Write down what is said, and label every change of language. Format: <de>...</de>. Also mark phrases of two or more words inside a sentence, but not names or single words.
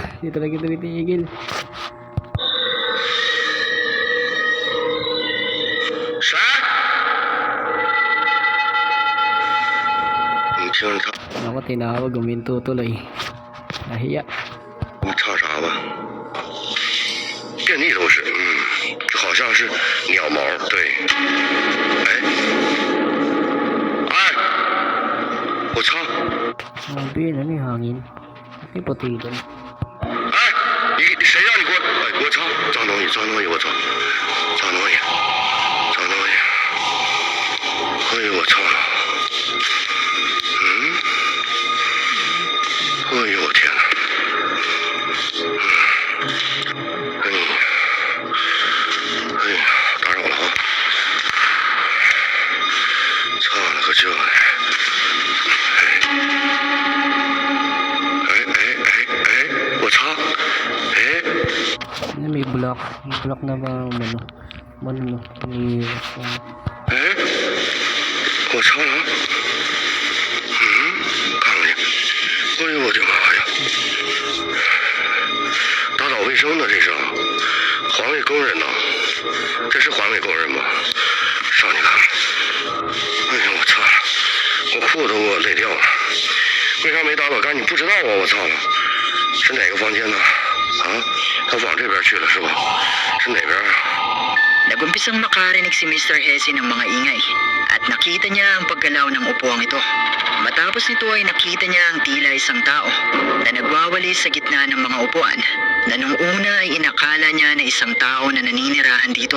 <tl>Hindi talaga tumitigil.</tl> <zh>谁？你听着唱，</zh> <tl>Ako tinawag, guminto tuloy. Nahiya.</tl> <zh>你唱啥吧？遍地都是，好像是鸟毛，对。哎，哎，我唱。</zh> <tl>Sabi, ano yung hangin? May puti doon.</tl> <zh>哎，你谁让你给我？哎，给我唱，脏东西，脏东西，我操，脏东西，脏东西。哎呦，我操！哎呦，我天哪！哎呀，哎呀，打扰了啊！操了个这！我操！哎，</zh> <tl>Ano, may block. May block na ba, ano, may,</tl> <zh>哎，我操了！看看去！哎呦我的妈呀！打扫卫生呢，这是环卫工人呐，这是环卫工人吗？上去看看！哎呀，我操了！我裤子都给我累掉了，为啥没打扫干净？不知道啊！我操了！是哪个房间呢？啊，他往这边去了是吧？是哪边啊？</zh> <tl>Nagumpisang makarinig si Mr. Hesse ng mga ingay at nakita niya ang paggalaw ng upuang ito. Matapos nito ay nakita niya ang tila isang tao na nagwawali sa gitna ng mga upuan na nung una ay inakala niya na isang tao na naninirahan dito.</tl>